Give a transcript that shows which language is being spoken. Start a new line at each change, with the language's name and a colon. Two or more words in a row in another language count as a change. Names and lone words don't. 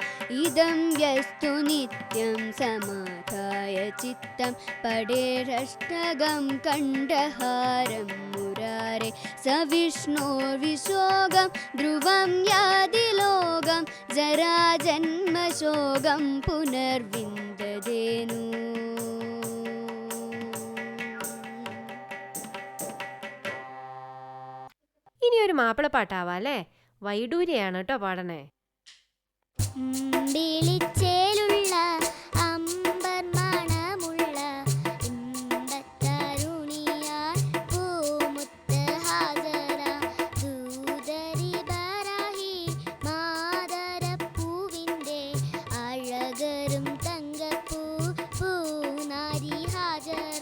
Sanskrit: इदं यस्तु नित्यं समाधाय चित्तं पडेरष्टगं कण्ठहारं मुरारे स विष्णोर्विशोगं ध्रुवं यादि लोकं जराजन्मशोकं पुनर्विन्ददेनु.
Malayalam: ഇനി ഒരു മാപ്പിളപ്പാട്ടാവാ അല്ലേ? വൈഡൂര്യയാണ് കേട്ടോ പാടണേ. വിളിച്ചേലുള്ള അമ്പർ മണമുള്ള ഇമ്പത്തരുണിയാൽ പൂമുത്ത് ഹാജര ദൂതരി ബറാഹി മാതരപ്പൂവിൻ്റെ അഴകരും തങ്കപ്പൂ പൂനാരി ഹാജര.